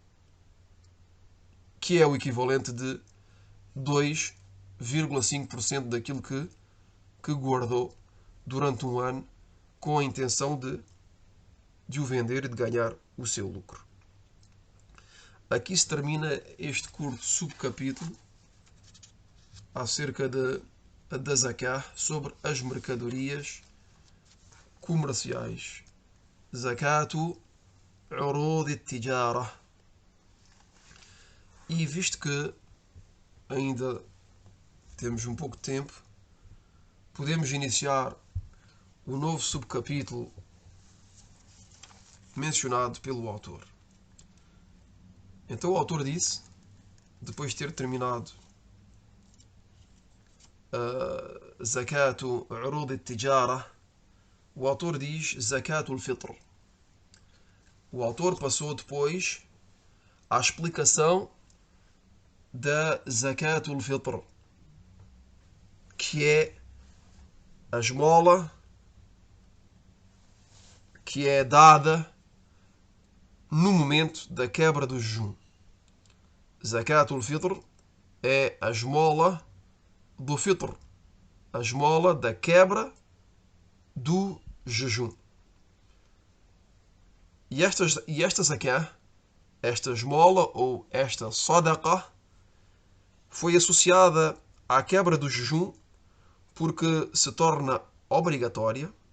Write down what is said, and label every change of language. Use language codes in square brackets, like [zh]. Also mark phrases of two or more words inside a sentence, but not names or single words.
[pt] que é o equivalente de 2,5% daquilo que guardou durante um ano com a intenção de o vender e de ganhar o seu lucro. Aqui se termina este curto subcapítulo acerca da zakah, sobre as mercadorias comerciais. [ar] زكاة عروض التجارة. [pt] E visto que ainda temos um pouco de tempo, podemos iniciar o novo subcapítulo mencionado pelo autor. Então o autor disse, depois de ter terminado [ar] زكاة عروض التجارة, [pt] o autor diz [ar] زكاة الفطر. [pt] O autor passou depois à explicação da [ar] زكاة الفطر, [pt] que é a esmola que é dada no momento da quebra do jejum. [ar] زكاة الفطر [pt] é a esmola do fitr, a esmola da quebra do jejum. E esta zakah, esta esmola ou esta sadaqa, foi associada à quebra do jejum porque se torna obrigatória,